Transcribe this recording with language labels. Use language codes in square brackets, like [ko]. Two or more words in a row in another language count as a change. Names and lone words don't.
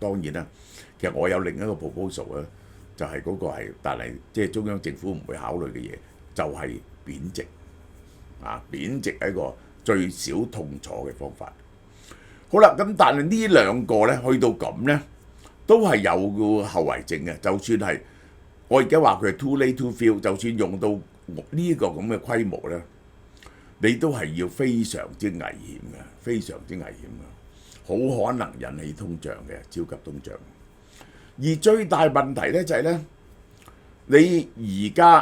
[yue] 當然啦，其實我有另一個 proposal 咧，就係嗰個係，但係即係中央政府唔會考慮嘅嘢，就係貶值貶值係一個最少痛楚嘅方法。好啦，咁但係呢兩個咧，去到咁咧，都係有個後遺症嘅。就算係我而家話佢係 [en] too late too few， [yue] 就算用到呢個咁嘅規模咧，你都係要非常之危險嘅，非常之危險嘅，好可能引起通脹嘅，超級通脹。而最大問題咧就係咧，你而家